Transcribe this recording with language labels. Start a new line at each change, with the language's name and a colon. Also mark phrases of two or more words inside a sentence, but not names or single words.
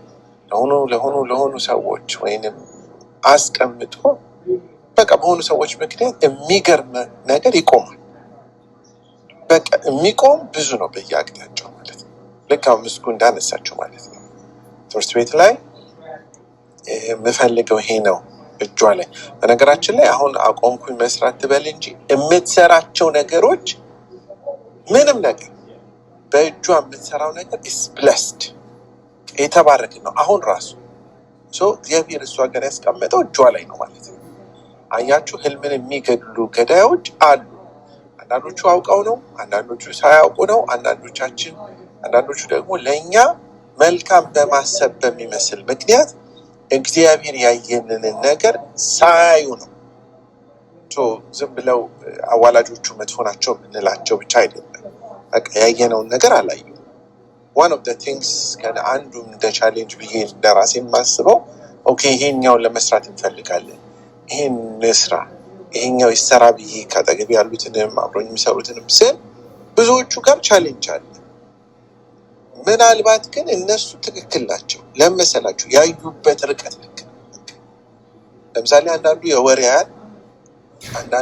Amharic: ለሆኑ ሰዎች ወይንም አስቀምጦ በቃ በሆኑ ሰዎች ምክንያት የሚገርም ነገር ይቆማል። በቃ የሚቆም ብዙ ነው በየአቅጣጫው ማለት ነው። ልክ አሁን ምስጉ እንዳነሳቸው ማለት ነው። ትምህርት ቤት ላይ የምፈልገው ይሄ ነው እጇ ላይ። በነገራችን ላይ አሁን አቆምኩኝ መስራት ትበል እንጂ የምትሰራቸው ነገሮች ምንም ነገር በእጇ የምትሰራው ነገር
English: is blessed
Amharic: የተባረክ ነው። አሁን ራሱ እግዚአብሔር እሷ ጋር ያስቀመጠው እጇ ላይ ነው ማለት ነው። አያችሁ፣ ህልምን የሚገድሉ ገዳዮች አሉ። አንዳንዶቹ አውቀው ነው፣ አንዳንዶቹ ሳያውቁ ነው፣ አንዳንዶቹ ደግሞ ለእኛ መልካም በማሰብ በሚመስል ምክንያት እግዚአብሔር ያየንን ነገር ሳያዩ ነው። ዝም ብለው አዋላጆቹ መጥፎ ናቸው የምንላቸው ብቻ አይደለም። በቃ ያየነውን ነገር አላዩ።
English: one of the things
Amharic: አንዱ እንደ ቻሌንጅ ብዬ ለራሴ የማስበው ይሄኛውን ለመስራት እንፈልጋለን፣ ይሄን ስራ ይሄኛው ይሰራ ብዬ ካጠገብ ያሉትንም አብሮኝ የሚሰሩትንም ስል ብዙዎቹ ጋር ቻሌንጅ አለ። ምናልባት ግን እነሱ ትክክል ናቸው። ለመሰላችሁ ያዩበት ርቀት ልክ ነው። ለምሳሌ አንዳንዱ የወር ያያል፣ አንዳንዱ